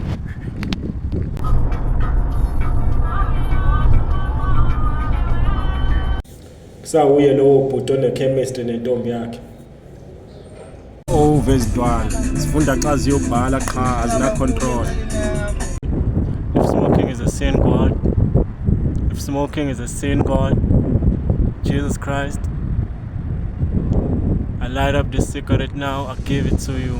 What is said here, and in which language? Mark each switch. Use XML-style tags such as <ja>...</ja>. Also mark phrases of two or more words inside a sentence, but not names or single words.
<xh>Sawuye lowo bhuti one-chemistry nentombi yakhe. Vezidwana sifunda xa ziyobhala qha azina control.</xh> <en>If smoking is a sin, God. If smoking is a sin, God. Jesus Christ. I light up this cigarette now, I give it to you.</en>